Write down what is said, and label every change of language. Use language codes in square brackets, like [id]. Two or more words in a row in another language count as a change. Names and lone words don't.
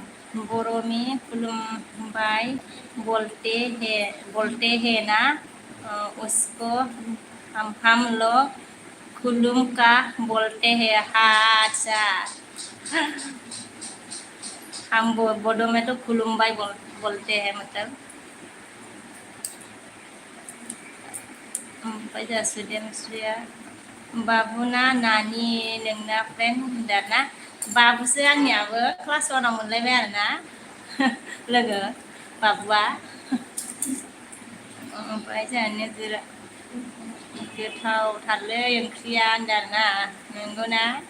[hi] बोरो में खुलुमबाय बोलते हैं ना उसको हम लोग खुलुम का बोलते हैं। हाँ अच्छा, हम बोडो में तो खुलुमबाई बोलते हैं मतलब। [brx] ओमफ्राय जोंहा सोद्रोमस्रिया बाबुना नानि नोंना फ्रेन्ड होनदाना बाबुसो आंनियाबो क्लास 1आव मोनलायबाय आरोना लोगो बाबुआ। ओमफ्राय जोंहा नोजोरा गोथावथारलै ओंख्रिया होनदाना नंगौना।